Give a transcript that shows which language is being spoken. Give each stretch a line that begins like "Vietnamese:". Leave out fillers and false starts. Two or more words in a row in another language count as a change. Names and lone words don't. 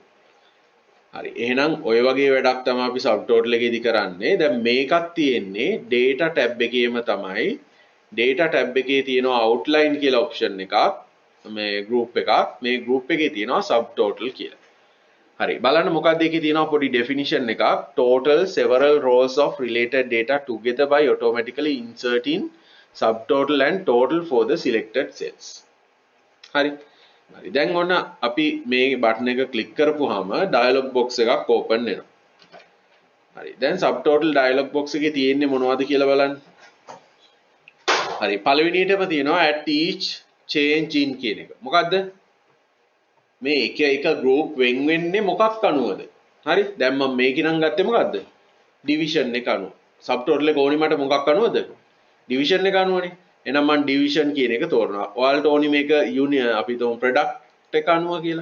Sinhala: හරි. එහෙනම් ඔය වගේ වැඩක් තමයි අපි subtotal එකේදී කරන්නේ. දැන් මේකක් තියෙන්නේ
English: data tab
Sinhala: එකේම තමයි.
English: data tab
Sinhala: එකේ තියෙනවා outline කියලා option එකක්. මේ group එකක්. මේ group එකේ තියෙනවා subtotal කියලා. හරි. බලන්න මොකක්ද ඒකේ තියෙනවා පොඩි definition එකක්.
English: Total several rows of related data together by automatically inserting subtotal and total for the selected cells.
Sinhala: හරි. හරි. දැන් ඔන්න අපි මේ බටන් එක ක්ලික් කරපුවාම
English: dialog box
Sinhala: එකක් open වෙනවා. හරි. දැන්
English: subtotal dialog box
Sinhala: එකේ තියෙන්නේ මොනවද කියලා බලන්න. හරි. පළවෙනියටම තියෙනවා
English: at each change in
Sinhala: කියන එක. මොකද්ද? මේ එක group වෙන් වෙන්නේ මොකක් අනුවද? හරි. දැන් මම මේක නම් ගත්තේ මොකද්ද? division එක අනුව. subtotal එක ඕනි මට මොකක් අනුවද? division එක අනුවනේ. එහෙනම් මම division කියන එක තෝරනවා. ඔයාලට ඕනි මේක අපි තුමු product එක අනුව කියලා.